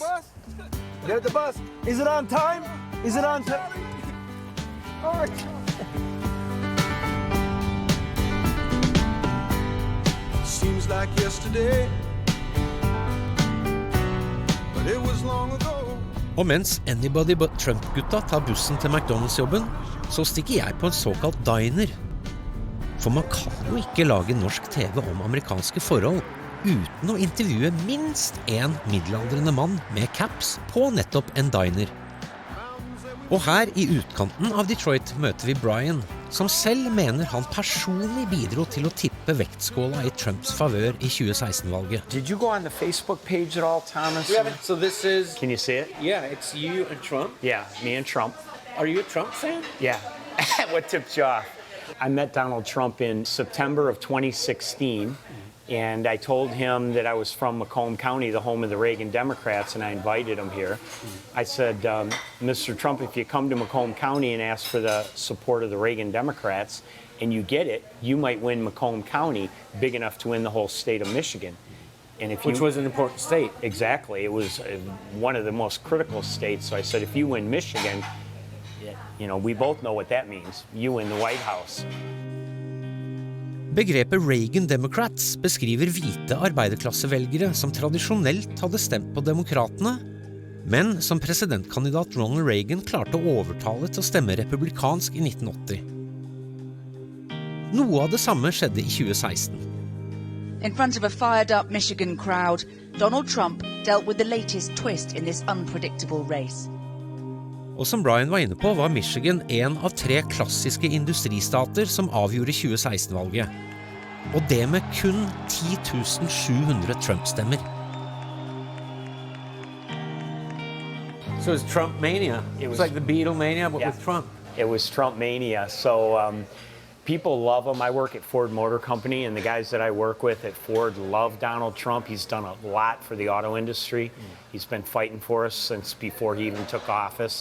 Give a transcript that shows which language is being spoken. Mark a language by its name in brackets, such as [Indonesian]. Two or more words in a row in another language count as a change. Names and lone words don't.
[English] There's the bus. Is it on time? Is it on time? All right. Seems like yesterday, but it was long ago. [Norwegian] Og mens Anybody But Trump-gutta tar bussen til McDonald's-jobben, så stikker jeg på en såkalt diner. For man kan jo ikke lage norsk TV om amerikanske forhold uten å intervjue minst en middelaldrende mann med caps på nettopp en diner. Og her i utkanten av Detroit møter vi Brian, som selv mener han personlig bidro til å tippe vektskåla i Trumps favør i 2016-valget. [English] Did you go on the Facebook page at all, Thomas? So this is, Can you see it? yeah, it's you and Trump. Yeah, me and Trump. Are you a Trump fan? Yeah. What tipped you off? I met Donald Trump in September of 2016, and I told him that I was from Macomb County, the home of the Reagan Democrats, and I invited him here. I said, Mr. Trump, if you come to Macomb County and ask for the support of the Reagan Democrats, and you get it, you might win Macomb County big enough to win the whole state of Michigan. And if Which was an important state. Exactly. It was one of the most critical states. So I said, if you win Michigan, you know, we both know what that means. You win the White House. [Norwegian] Begrepet Reagan Democrats beskriver hvite arbeiderklassevelgere som tradisjonelt hadde stemt på demokratene, men som presidentkandidat Ronald Reagan klarte å overtale til å stemme republikansk i 1980. Noe av det samme skjedde i 2016. [English] In front of a fired-up Michigan crowd, Donald Trump dealt with the latest twist in this unpredictable race. [Norwegian] Og som Brian var inne på, var Michigan en av 3 klassiske industristater som avgjorde 2016-valget. Og det med kun 10.700 Trump-stemmer. [English] So it's Trump mania. It was like the Beatle mania, but with Trump. It was Trump mania. So people love him. I work at Ford Motor Company, and the guys that I work with at Ford love Donald Trump. He's done a lot for the auto industry. He's been fighting for us since before he even took office.